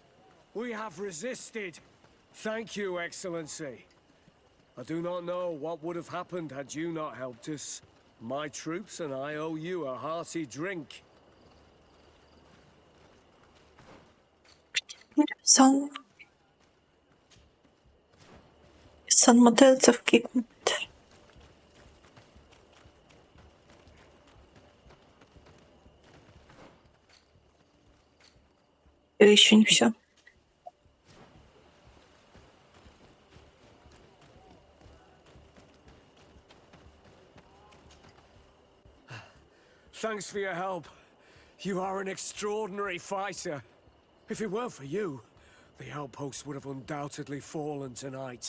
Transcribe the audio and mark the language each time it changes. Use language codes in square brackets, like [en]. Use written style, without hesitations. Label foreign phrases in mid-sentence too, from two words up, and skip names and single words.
[en] We have resisted. Thank you, Excellency. I do not know what would have happened had you not helped us. My troops and I owe you a hearty drink. Сан мотелцев кикнут. [ru] Или еще не все? [en] Thanks for your help. You are an extraordinary fighter. If it weren't for you, the outpost would have undoubtedly fallen tonight.